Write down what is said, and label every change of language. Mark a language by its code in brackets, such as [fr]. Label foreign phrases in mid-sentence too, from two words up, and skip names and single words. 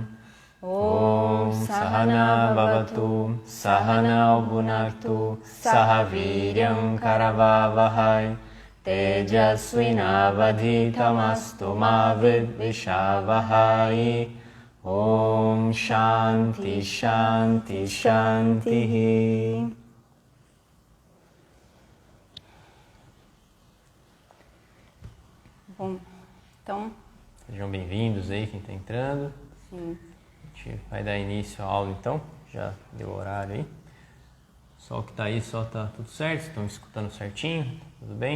[sa] ॐ सहना ववतु सहनौ भुनक्तु सहवीर्यं करवावहै तेजस्विनावधीतमस्तु मा विद्विषावहै. ॐ शान्तिः शान्तिः शान्तिः. [pt] Bom, então... Sejam bem-vindos aí, quem está entrando. Sim. A gente vai dar início à aula então, já deu o horário aí. O pessoal que está aí só está tudo certo, estão escutando certinho, tudo bem?